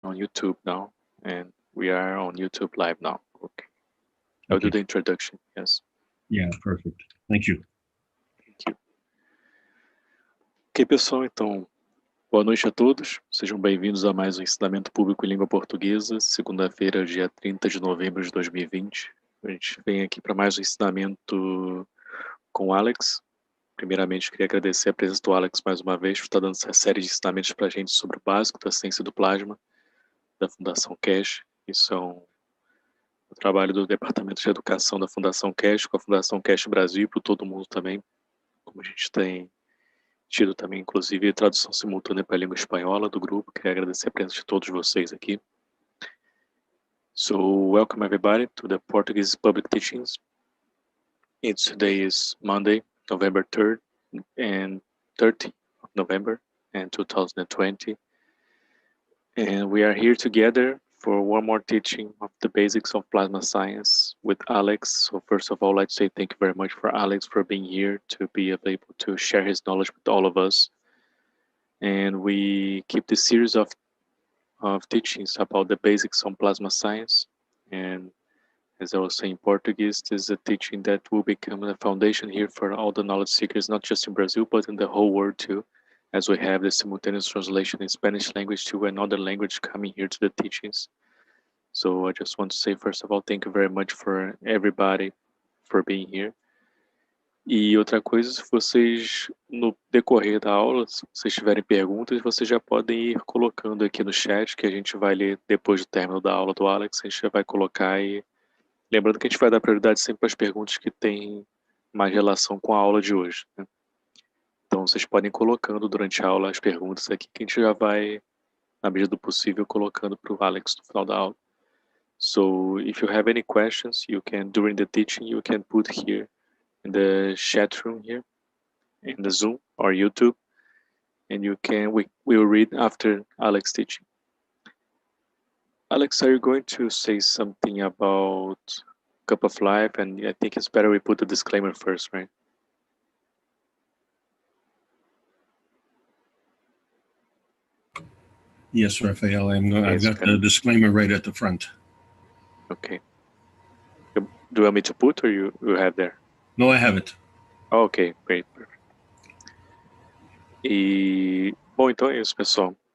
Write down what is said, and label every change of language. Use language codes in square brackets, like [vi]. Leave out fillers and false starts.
[en] on YouTube now, and we are on YouTube Live now. Okay. I'll do the introduction, yes. Yeah, perfect. Thank you. Thank you. [pt] Ok, pessoal, então, boa noite a todos. Sejam bem-vindos a mais um Ensinamento Público em Língua Portuguesa, segunda-feira, dia 30 de novembro de 2020. A gente vem aqui para mais um ensinamento com o Alex. Primeiramente, queria agradecer a presença do Alex mais uma vez, por estar dando essa série de ensinamentos para a gente sobre o básico da ciência do plasma, da Fundação Keshe. Isso é um trabalho do Departamento de Educação da Fundação Keshe, com a Fundação Keshe Brasil e para todo mundo também. Como a gente tem tido também, inclusive, tradução simultânea para a língua espanhola do grupo. Queria agradecer a presença de todos vocês aqui. [en] So, welcome everybody to the Portuguese Public Teachings. Today is Monday, November 3rd and 30th of November in 2020. And we are here together for one more teaching of the basics of plasma science with Alex. So first of all, I'd say thank you very much for Alex for being here to be able to share his knowledge with all of us. And we keep this series of teachings about the basics on plasma science. And as I was saying in Portuguese, this is a teaching that will become a foundation here for all the knowledge seekers, not just in Brazil, but in the whole world too, as we have the simultaneous translation in Spanish language to another language coming here to the teachings. So I just want to say, first of all, thank you very much for everybody for being here. [pt] E outra coisa, se vocês, no decorrer da aula, se vocês tiverem perguntas, vocês já podem ir colocando aqui no chat, que a gente vai ler depois do término da aula do Alex, a gente já vai colocar e... Lembrando que a gente vai dar prioridade sempre para as perguntas que têm mais relação com a aula de hoje, né? Então, vocês podem ir colocando durante a aula as perguntas aqui, que a gente já vai, na medida do possível, colocando para o Alex no final da aula. [en] So, if you have any questions, you can, during the teaching, you can put here in the chat room here, in the Zoom or YouTube, and you can, we will read after Alex teaching. Alex, are you going to say something about Cup of Life? And I think it's better we put the disclaimer first, right? Yes, Raphael, I've got the disclaimer right at the front. Okay. Do you want me to put or you have there? No, I have it. Oh, okay, great. Perfect. [pt] E, bom, então é isso, pessoal.